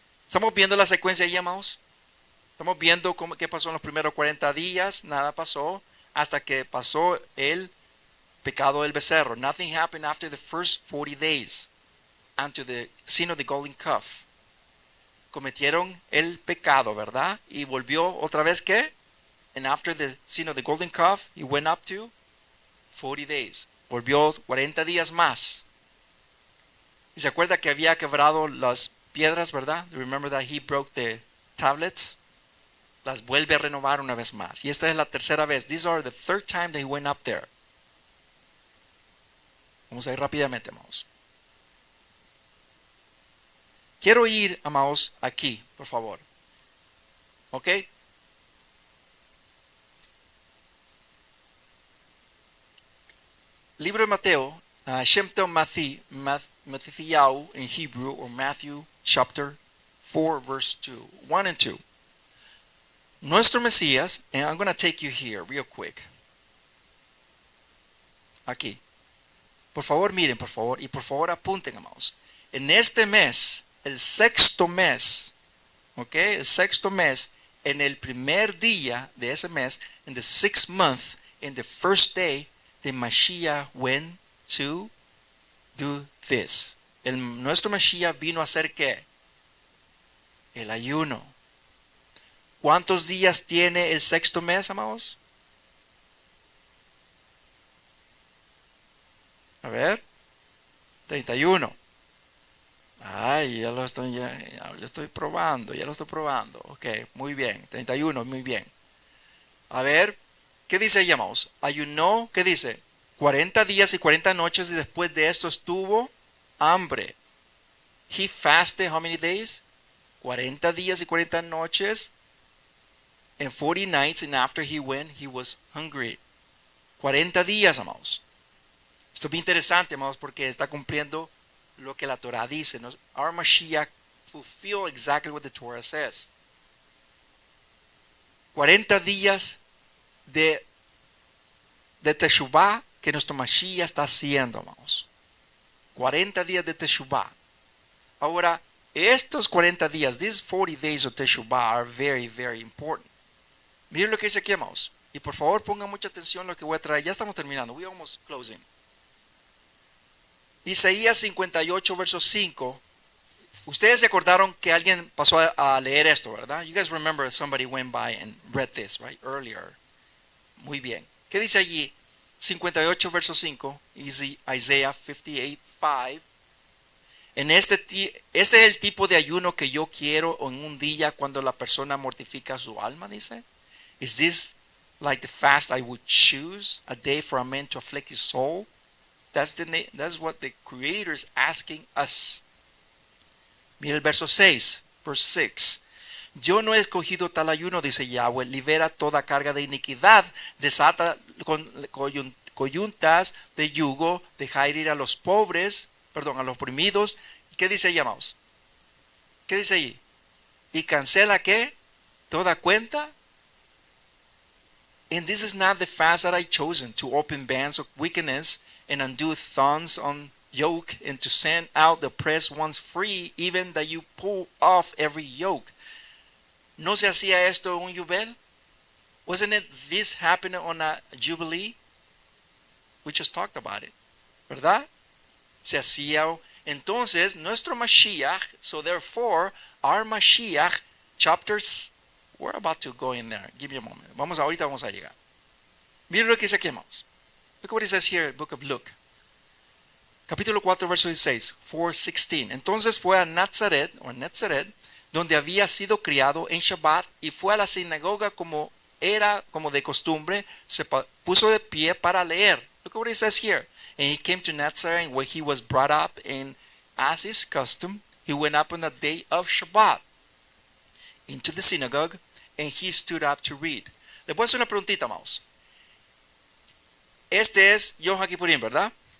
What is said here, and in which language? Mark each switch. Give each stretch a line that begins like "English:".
Spanish: ¿Estamos viendo la secuencia ahí, amados? Estamos viendo qué pasó en los primeros 40 días, nada pasó hasta que pasó el pecado del becerro.
English: Nothing happened after the first 40 days, unto the sin of the golden calf.
Spanish: Cometieron el pecado, ¿verdad? Y volvió otra vez, ¿qué?
English: And after the sin of the golden calf, he went up to 40 days.
Spanish: Volvió 40 días más. Y se acuerda que había quebrado las piedras, ¿verdad?
English: Remember that he broke the tablets?
Spanish: Las vuelve a renovar una vez más. Y esta es la tercera vez.
English: These are the third time that he went up there.
Spanish: Vamos a ir rápidamente, amados. Quiero ir, amados, aquí, por favor. ¿Ok? Libro de Mateo,
English: Shem Tov Matthew in Hebrew, or Matthew chapter 4, verse 2, 1 and 2.
Spanish: Nuestro Mesías,
English: and I'm going to take you here real quick.
Spanish: Aquí. Por favor, miren, por favor, y por favor apunten, amados. En este mes, el 6º mes, ¿ok? El 6º mes, en el primer día de ese mes,
English: in the 6th month, in the first day, the Mashiach went to do this.
Spanish: Nuestro Mashiach vino a hacer ¿qué? El ayuno. ¿Cuántos días tiene el 6º mes, amados? A ver, 31. Ay, ya lo estoy probando. Ok, muy bien, 31, muy bien. A ver, ¿qué dice ahí, amados? Ayunó, ¿qué dice? 40 días y 40 noches y después de esto estuvo hambre.
English: He fasted how many days?
Spanish: 40 días y 40 noches.
English: And 40 nights, and after he went, he was hungry.
Spanish: 40 días, amados. Esto es bien interesante, amados, porque está cumpliendo lo que la Torah dice.
English: Our Mashiach fulfill exactly what the Torah says.
Spanish: 40 días de Teshuvah que nuestro Mashiach está haciendo, hermanos. 40 días de Teshuvah. Ahora, estos 40 días,
English: these 40 days of Teshuvah are very, very important.
Spanish: Miren lo que dice aquí, hermanos. Y por favor pongan mucha atención a lo que voy a traer. Ya estamos terminando.
English: We almost closing.
Spanish: Isaías 58, verso 5. Ustedes se acordaron que alguien pasó a leer esto, ¿verdad?
English: You guys remember somebody went by and read this, right? Earlier.
Spanish: Muy bien. ¿Qué dice allí? 58, verso 5.
English: Isaiah 58, 5.
Spanish: Este es el tipo de ayuno que yo quiero en un día cuando la persona mortifica su alma, dice.
English: Is this like the fast I would choose, a day for a man to afflict his soul? That's what the Creator is asking us.
Spanish: Mira el verso 6,
English: verse 6.
Spanish: Yo no he escogido tal ayuno, dice Yahweh, libera toda carga de iniquidad, desata coyuntas de yugo, deja ir a los pobres, a los oprimidos. ¿Qué dice ahí, amados? ¿Qué dice ahí? ¿Y cancela qué? ¿Toda cuenta?
English: And this is not the fast that I chosen, to open bands of wickedness and undo thongs on yoke, and to send out the oppressed ones free, even that you pull off every yoke.
Spanish: ¿No se hacía esto en un Yubel?
English: Wasn't it this happening on a Jubilee? We just talked about it,
Spanish: ¿verdad? Se hacía. Entonces, nuestro Mashiach,
English: so therefore, our Mashiach, chapters, we're about to go in there. Give me a moment.
Spanish: Ahorita vamos a llegar. Miren lo que dice aquí, hermanos.
English: Look what it says here, book of Luke.
Spanish: Capítulo 4, verso 16, 4:16. Entonces fue a Nazaret, donde había sido criado en Shabbat, y fue a la sinagoga como de costumbre, se puso de pie para leer.
English: Look what it says here. And he came to Nazareth, where he was brought up, and as his custom, he went up on the day of Shabbat into the synagogue, and he stood up to read.
Spanish: Le voy a hacer una preguntita, amados. Este es Yom Hakippurim, ¿verdad?